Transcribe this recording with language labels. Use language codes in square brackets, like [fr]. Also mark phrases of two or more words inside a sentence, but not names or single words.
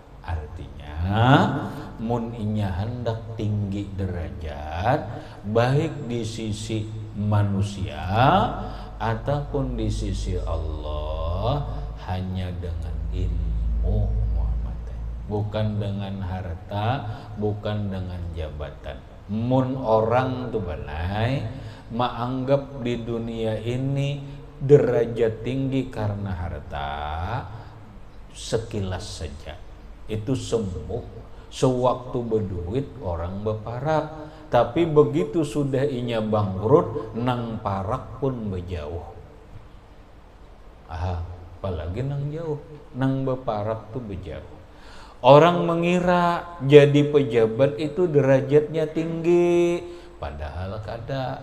[bjn] Artinya mun inya hendak tinggi derajat baik di sisi manusia ataupun di sisi Allah hanya dengan ilmu, bukan dengan harta, bukan dengan jabatan. Mun orang tuh balai menganggap di dunia ini derajat tinggi karena harta, sekilas saja itu sembuh. Sewaktu berduit orang berparak, tapi begitu sudah inya bangkrut, nang parak pun berjauh. Apalagi nang jauh, nang berparak tuh berjauh. [id] Orang mengira jadi pejabat itu derajatnya tinggi, Padahal kada.